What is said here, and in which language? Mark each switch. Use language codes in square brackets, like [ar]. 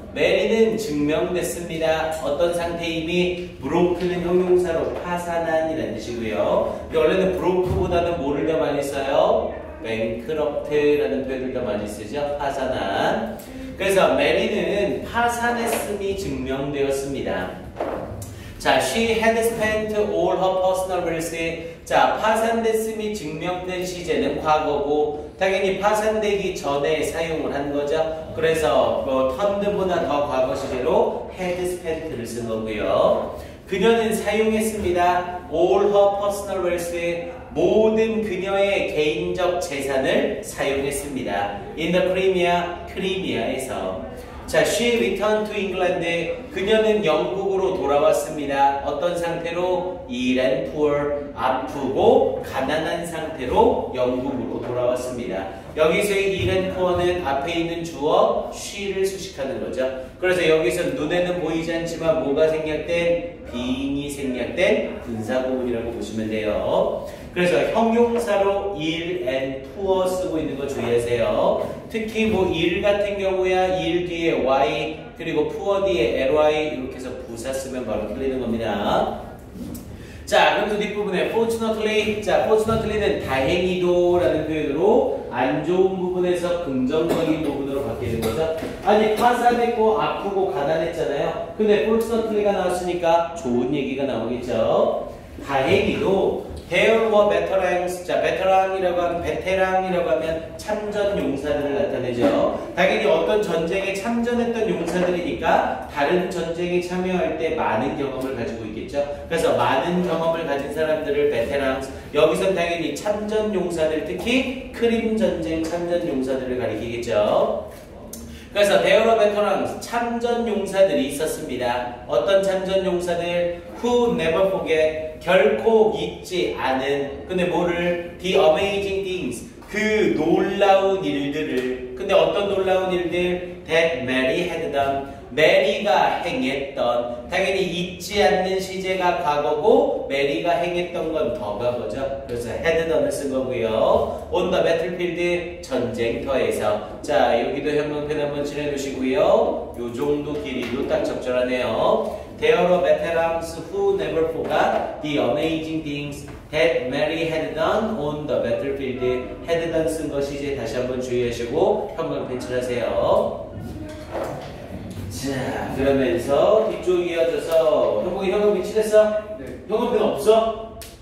[ko] 메리는 증명됐습니다. 어떤 상태임이 브로크는 형용사로 파산한이라는 뜻이고요. 근데 원래는 브로크보다는 뭐를 더 많이 써요? 뱅크럽트라는 표현을 더 많이 쓰죠. 파산한. 그래서 메리는 파산했음이 증명되었습니다. [en] 자, she had spent all her personal wealth. [ko] 자, 파산됐음이 증명된 시제는 과거고 당연히 파산되기 전에 사용을 한 거죠. 그래서 turned보다 더 과거 시제로 had spent를 쓴 거고요. 그녀는 사용했습니다. [en] all her personal wealth. [ko] 모든 그녀의 개인적 재산을 사용했습니다. [en] in the 크리미아에서. 자, she returned to England. [ko] 그녀는 영국으로 돌아왔습니다. 어떤 상태로? [en] ill and poor. [ko] 아프고 가난한 상태로 영국으로 돌아왔습니다. 여기서의 ill and poor는 앞에 있는 주어 she를 수식하는 거죠. 그래서 여기서 눈에는 보이지 않지만 뭐가 생략된? being이 생략된 분사구문이라고 보시면 돼요. 그래서 형용사로 ill and poor 쓰고 있는 거 주의하세요. 특히 뭐 ill 같은 경우야 ill 뒤에 y 그리고 poor 뒤에 ly 이렇게 해서 부사 쓰면 바로 틀리는 겁니다. 자, 그럼 뒷부분에 fortunately, 자, fortunately는 다행히도 라는 표현으로 안 좋은 부분에서 긍정적인 부분으로 바뀌는 거죠. 아니, 파산했고 아프고 가난했잖아요. 근데 fortunately가 나왔으니까 좋은 얘기가 나오겠죠. 다행히도 [en] There were veterans. [ko] 자, 베테랑이라고 하면 참전 용사들을 나타내죠. 당연히 어떤 전쟁에 참전했던 용사들이니까 다른 전쟁에 참여할 때 많은 경험을 가지고 있겠죠. 그래서 많은 경험을 가진 사람들을 베테랑. 여기서 당연히 참전 용사들, 특히 크림 전쟁 참전 용사들을 가리키겠죠. 그래서 [en] there were veterans, [ko] 참전 용사들이 있었습니다. 어떤 참전 용사들? [en] Who never forget, [ko] 결코 잊지 않은. 근데 뭐를? [en] The amazing things, [ko] 그 놀라운 일들을. 근데 어떤 놀라운 일들? [en] That Mary had done, [ko] 메리가 행했던. 당연히 잊지 않는 시제가 과거고 메리가 행했던 건 더 과거죠. 그래서 had done을 쓴 거고요. [en] On the battlefield, [ko] 전쟁터에서. 자, 여기도 형광펜 한번 칠해두시고요. 요 정도 길이도 딱 적절하네요. [en] There were veterans who never forgot the amazing things that Mary had done on the battlefield. [ko] had done 쓴 거 시제 다시 한번 주의하시고 형광펜 칠하세요. 자, 그러면서 뒤쪽 이어져서 형광펜 칠했어? 네. 형광펜 없어?